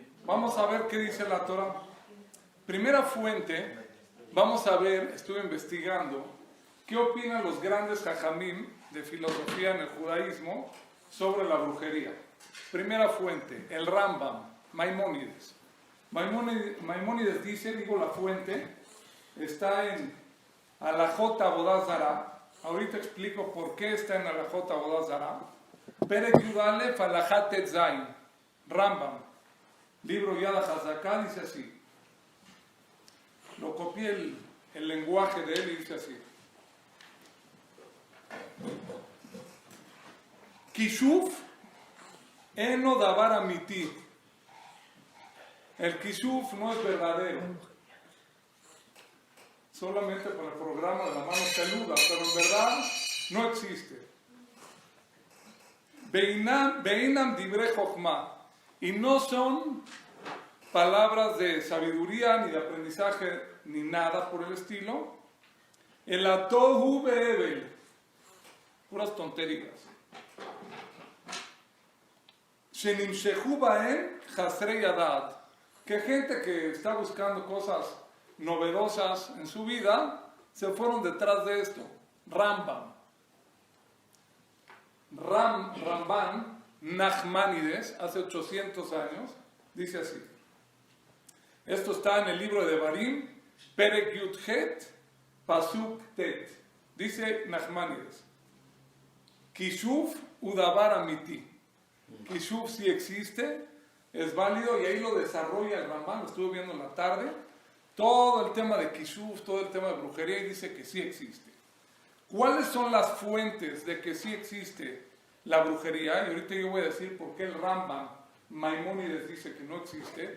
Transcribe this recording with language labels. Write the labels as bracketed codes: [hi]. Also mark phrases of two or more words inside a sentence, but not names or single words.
[es] Vamos a ver qué dice la Torah. Primera fuente, vamos a ver, estuve investigando, qué opinan los grandes jajamim de filosofía en el judaísmo sobre la brujería. Primera fuente, el Rambam, Maimónides. Maimónides dice, la fuente, está en [he] הלכות עבודה זרה. [es] Ahorita explico por qué está en [he] הלכות עבודה זרה. פרק י"א הלכה את ז', רמב"ם, [es] libro Yad HaZaká, dice así. Lo copié el lenguaje de él y dice así. [he] כישוף אינו דבר אמיתי. [es] El kishuf no es verdadero. Solamente para el programa de la mano peluda, pero en verdad no existe. [he] ביינם דברי חכמה. [es] Y no son palabras de sabiduría, ni de aprendizaje, ni nada por el estilo. [he] אלא תוהו והבל. [es] Puras tonterías. [he] שנמשכו בהם חסרי הדעת. [es] Que gente que está buscando cosas novedosas en su vida, se fueron detrás de esto. Rambam. Ramban Nachmanides, hace 800 años, dice así. Esto está en el libro de Devarim, [he] פרק י"ח, פסוק ט. [es] Dice Nachmanides. [he] כישוף ודבר אמיתי. [es] Kishuf sí existe, es válido y ahí lo desarrolla el Rambam, lo estuve viendo en la tarde. Todo el tema de Kishuf, todo el tema de brujería y dice que sí existe. ¿Cuáles son las fuentes de que sí existe la brujería? Y ahorita yo voy a decir por qué el Rambam, Maimónides, dice que no existe.